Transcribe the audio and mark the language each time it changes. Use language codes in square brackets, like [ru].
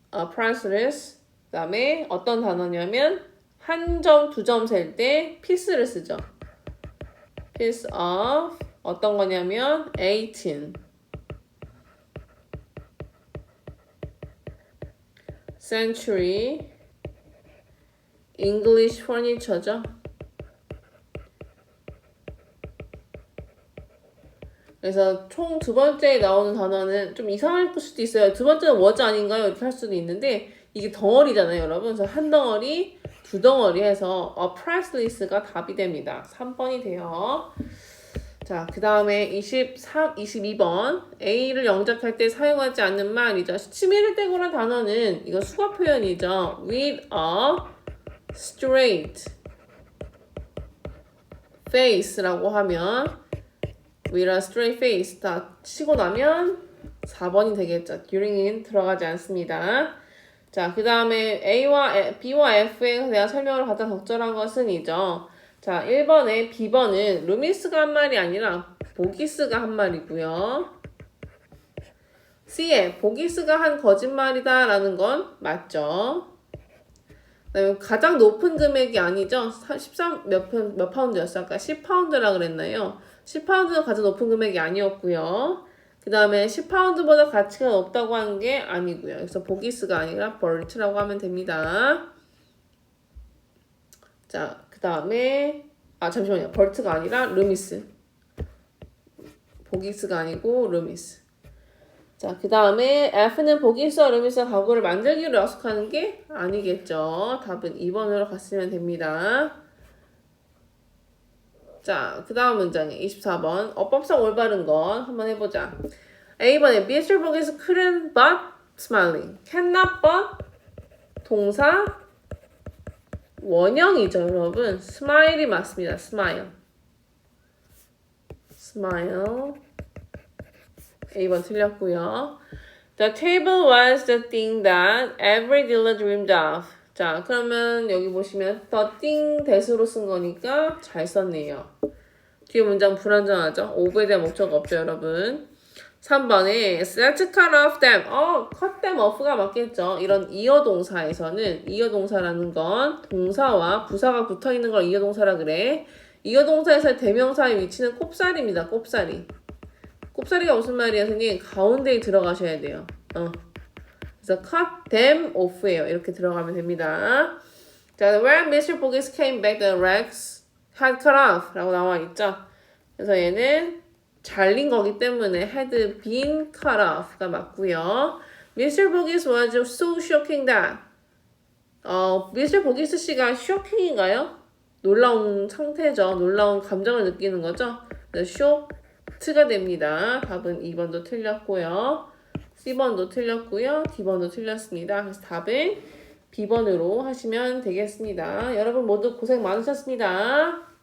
[en] priceless. [ko] 그 다음에 어떤 단어냐면 한 점, 두 점 셀 때 piece를 쓰죠. piece of 어떤 거냐면 18. [en] century English furniture죠. [ko] 그래서 총 두 번째에 나오는 단어는 좀 이상할 수도 있어요. 두 번째는 was 아닌가요? 이렇게 할 수도 있는데 이게 덩어리잖아요, 여러분. 그래서 한 덩어리, 두 덩어리 해서 priceless가 답이 됩니다. 3번이 돼요. 자, 그 다음에 22번. A를 영작할 때 사용하지 않는 말이죠. 치밀을 떼고란 단어는 이거 수거 표현이죠. [en] With a straight face라고 하면 with a straight face [ko] 다 치고 나면 4번이 되겠죠. during은 들어가지 않습니다. 자, 그 다음에 B와 F에 대한 설명을 가장 적절한 것은 이죠. 자, 1번에 B번은 루미스가 한 말이 아니라 보기스가 한 말이고요. C에 보기스가 한 거짓말이다 라는 건 맞죠. 그다음에 가장 높은 금액이 아니죠. 13몇 파운드였어? 아까 10파운드라 그랬나요? 10파운드는 가장 높은 금액이 아니었고요. 그 다음에 10파운드보다 가치가 높다고 하는 게 아니고요. 그래서 보기스가 아니라 벌트라고 하면 됩니다. 자, 그 다음에 잠시만요. 벌트가 아니라 루미스. 보기스가 아니고 루미스. 자, 그 다음에 F는 보기스와 루미스가 가구를 만들기로 약속하는 게 아니겠죠. 답은 2번으로 갔으면 됩니다. 자, 그 다음 문장에 24번. 어법상 올바른 건 한번 해보자. A번에 Mr. [en] Bogies couldn't but smiling. cannot but [ko] 동사 원형이죠, 여러분. smile이 맞습니다. [en] smile. [ko] smile. A번 틀렸고요. [en] The table was the thing that every dealer dreamed of. [ko] 자, 그러면 여기 보시면 [en] the thing that [ko] 으로 쓴 거니까 잘 썼네요. 뒤에 문장 불안정하죠? of에 대한 목적 없죠, 여러분. 3번에 [en] let's cut off them. cut them off가 맞겠죠. [ko] 이런 이어동사에서는 이어동사라는 건 동사와 부사가 붙어있는 걸 이어동사라 그래. 이어동사에서의 대명사의 위치는 꼽사리입니다. 꼽사리. 꼽사리가 무슨 말이에요, 선생님? 가운데에 들어가셔야 돼요. [en] 그래서 cut them off예요. [ko] 이렇게 들어가면 됩니다. [en] 자, when Mr. Bogies came back, the rags had cut off [ko] 라고 나와 있죠. 그래서 얘는 잘린 거기 때문에 [en] had been cut off [ko] 가 맞고요. [en] Mr. Bogies was so shocking that Mr. [ko] Bogies 씨가 [en] shocking [ko] 인가요? 놀라운 상태죠. 놀라운 감정을 느끼는 거죠. [en] shocked [ko] 가 됩니다. 답은 2번도 틀렸고요. C번도 틀렸고요. D번도 틀렸습니다. 그래서 답은 B번으로 하시면 되겠습니다. 여러분 모두 고생 많으셨습니다.